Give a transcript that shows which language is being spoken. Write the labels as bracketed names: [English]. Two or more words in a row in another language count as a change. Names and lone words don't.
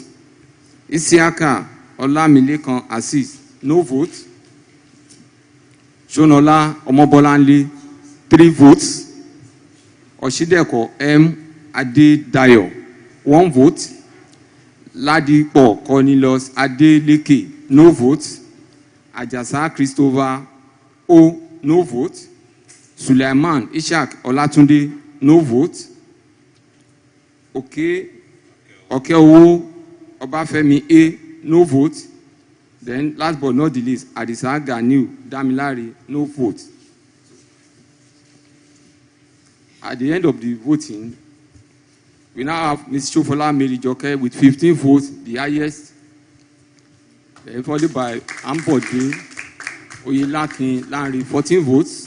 [English] Isiaka Olamilekan Assis, no vote. Shonola Omobolanle, 3 votes. Oshideko M. Adedayo, 1 vote. Ladipo Cornelius Adeleke, no vote. Ajasa Christopher O, no vote. Suleiman Ishak Olatunde, no vote. Okeowo Obafemi A, no vote. Then last but not the least, Adisa Ganiu Damilare, no vote. At the end of the voting, we now have Ms. Shofola Mary Joke with 15 votes, the highest. Then followed by Ambode Oyelakinlare, 14 votes.